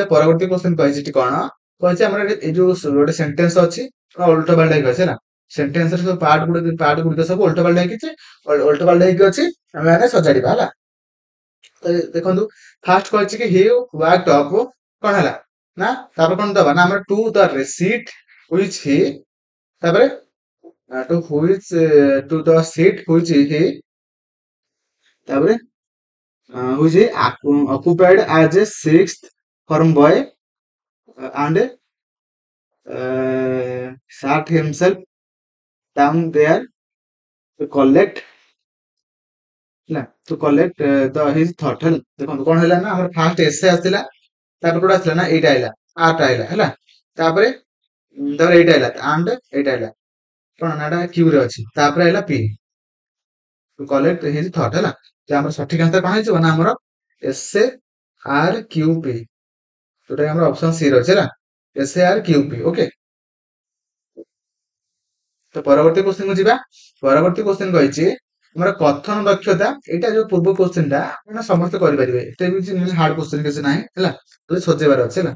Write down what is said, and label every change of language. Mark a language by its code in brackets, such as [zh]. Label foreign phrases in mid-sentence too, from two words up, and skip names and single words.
[or] ପରବର୍ତ୍ତୀ କ୍ୱେଶ୍ଚନ କହିଛି ଏଠି କଣ, କହିଛି ଆମର ଏଇ ଯୋଉ ଗୋଟେ ସେଣ୍ଟେନ୍ସ ଅଛି ଉଲ୍ଟା ପାଲ୍ଟା ହେଇକି ଅଛି ହେଲା, ସେଣ୍ଟେନ୍ସ ର ସବୁ ପାର୍ଟ ଗୁଡ଼ିକ ସବୁ ଉଲ୍ଟା ପାଲ୍ଟା ହେଇକି ଅଛି, ଆମେ ମାନେ ସଜାଡିବା ହେଲା। ତ ଦେଖନ୍ତୁ ଫାଷ୍ଟ କହିଛି କି [en] he walked up, [or] କଣ ହେଲା ନା ତାପରେ କଣ ଦବା ନା ଆମର [en] to the seat which he, [or] ତାପରେ [en] to the seat which he, ତାପରେ which he occupied as a sixth farm boy and sat himself down there to collect ହେଲା to collect the his thought ହେଲା। [or] ଦେଖନ୍ତୁ କଣ ହେଲା ନା ଆମର ଫାଷ୍ଟ ଏସେ ଆସିଥିଲା, ତାପରେ କୋଉଟା ଆସିଲା ନା ଏଇଟା ଆଇଲା, ଆର୍ଟ ଆଇଲା ହେଲା, ତାପରେ ତାପରେ ଏଇଟା ଆଇଲା and ଏଇଟା ଆଇଲା, କଣ ନା ଏଟା କ୍ୟୁ ରେ ଅଛି, ତାପରେ ଆଇଲା ପି [en] to collect his thought [or] ହେଲା। ତ ଆମର ସଠିକ ଆନ୍ସର କଣ ହେଇଯିବ ନା ଆମର ଏସେ ଆର କ୍ୟୁ ପି, ଯୋଉଟା ଆମର ଅପସନ ସି ରେ ଅଛି ହେଲା, SARQP। ଓକେ, ତ ପରବର୍ତ୍ତୀ କ୍ୱେଶ୍ଚନ କୁ ଯିବା। ପରବର୍ତ୍ତୀ କ୍ୱେଶ୍ଚନ କହିଛି ଆମର କଥନ ଦକ୍ଷତା, ଏଇଟା ଯୋଉ ପୂର୍ବ କ୍ୱେଶ୍ଚନ ଟା ମାନେ ସମସ୍ତେ କରିପାରିବେ, ଏତେ ବି [en] hard question [or] କିଛି ନାହିଁ ହେଲା, ଖାଲି ସଜେଇବାର ଅଛି ହେଲା।